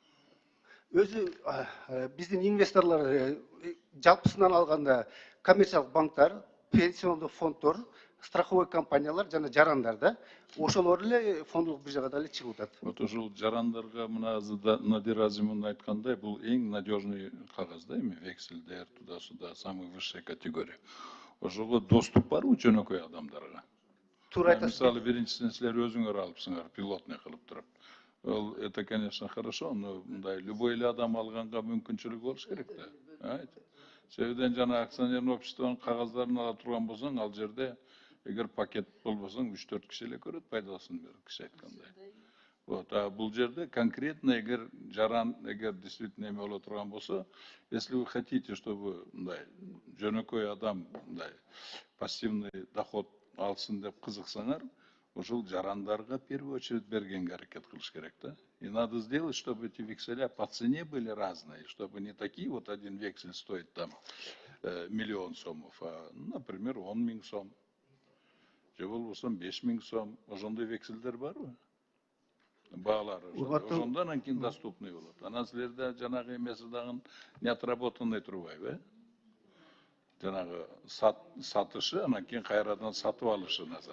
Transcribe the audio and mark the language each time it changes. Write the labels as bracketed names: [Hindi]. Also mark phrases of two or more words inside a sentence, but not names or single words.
[Kyrgyz] Өзү биздин инвесторлор жалпысынан алганда коммерциялык банктар, пенсиондук фонддор, страховой компаниялар жана жарандар да ошолор эле фондулук биржага дали чыгып атат. Вот ушул жарандарга мына Надир Азимовна айткандай, бул эң надежный кагаз да, эми вексельдер [Russian] туда-сюда, самый высшая категория. [Kyrgyz] Ошого доступ барбы жөнөкөй адамдарга? Туура айтасыз. Мисалы, биринчисин силер өзүңөр алыпсыңар, пилотный кылып туруп. [Russian] Это, конечно, хорошо, но [Kyrgyz] мындай любой эле адам алганга мүмкүнчүлүгү болуш керек да. Себебден жана акционерный обществонун кагаздарын ала турган болсоң, ал жерде эгер пакет болбосоң 3-4 киши эле көрөт пайдасын, бир киши айткандай. Вот, а бул жерде конкретно эгер жаран, эгер действительно эме боло турган болсо, [Russian] если вы хотите, чтобы [Kyrgyz] мындай жөнөкөй адам мындай [Russian] пассивный доход [Kyrgyz] алсын деп кызыксаңар, ушул жарандарга [Russian] в первую очередь [Kyrgyz] бергенге аракет кылыш керек да. [Russian] И надо сделать, чтобы эти векселя по цене были разные, чтобы не такие вот один вексель стоит там 1 миллион сомов, а, например, 10 000 сом. [Kyrgyz] Же болбосо 5 000 сом. Ошондой вексельдер барбы? Баалары ошондон кийин доступный болот. Анан силерде жанагы эмеси дагы [Russian] не отработанный [Kyrgyz] турбайбы, жанагы сатышы, анан кийин кайрадан сатып алышы назад.